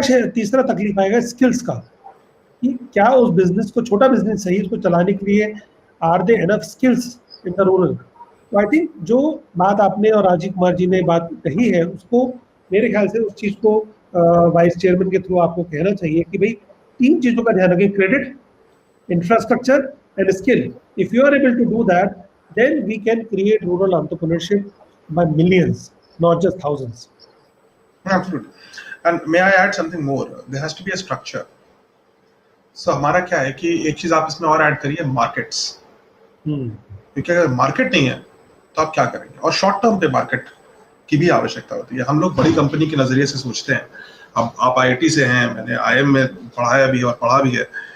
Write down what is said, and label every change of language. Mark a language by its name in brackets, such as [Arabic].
[Hindi] तीसरा तकलीफ आएगा स्किल्स का, कि क्या उस बिजनेस को, छोटा बिजनेस सही, उसको चलाने के लिए [English] Are they enough skills in the rural. [Hindi] तो [English] I think [Hindi] जो बात आपने और राजीव कुमार जी ने बात कही है, उसको मेरे ख्याल से उस चीज़ को वाइस चेयरमैन के थ्रू आपको कहना चाहिए कि भाई 3 चीज़ों का ध्यान रखें, credit, [English] infrastructure and skill. If you are able to do that, then we can create rural entrepreneurship by millions, not just thousands. Absolutely. And may I add something more? There has to be a structure. [Hindi] So हमारा क्या है कि एक चीज आप इसमें और add करिए, मार्केट्स। क्योंकि अगर मार्केट नहीं है तो आप क्या करेंगे, और शॉर्ट टर्म पे मार्केट की भी आवश्यकता होती है। हम लोग बड़ी कंपनी के नजरिए से सोचते हैं। अब आप आईआईटी से हैं, मैंने आईएम में पढ़ाया भी और पढ़ा भी है।